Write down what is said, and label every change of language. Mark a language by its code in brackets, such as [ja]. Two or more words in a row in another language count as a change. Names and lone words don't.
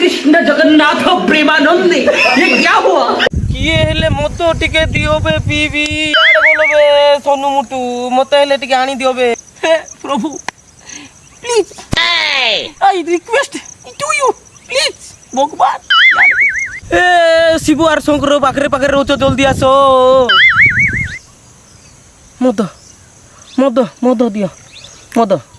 [hi] कृष्ण जगन्नाथ प्रेमानंदी ये क्या हुआ? [or] କିଏ ହେଲେ ମତେ ଟିକେ ଦିଅ ବେ ପିବି ୟାର ବୋଲୋ ବେ ସୋନୁ ମୁଟୁ ମତେ ହେଲେ ଟିକେ ଆଣି ଦିଅ ବେ ହେ ପ୍ରଭୁ [en] please I request to you please [or] ଭଗବାନ ଏ ଶିବୁ ଆଉ ଶଙ୍କର ପାଖରେ ପାଖରେ ରୋଚୋ ଜଲଦି ଆସ ମଦ ମଦ ମଦ ଦିଅ ମଦ